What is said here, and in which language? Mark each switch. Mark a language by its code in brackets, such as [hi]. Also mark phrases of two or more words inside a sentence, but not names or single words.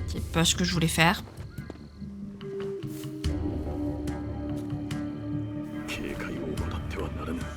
[fr] pas ce que je voulais faire. [ja] 警戒を怠ってはならぬ。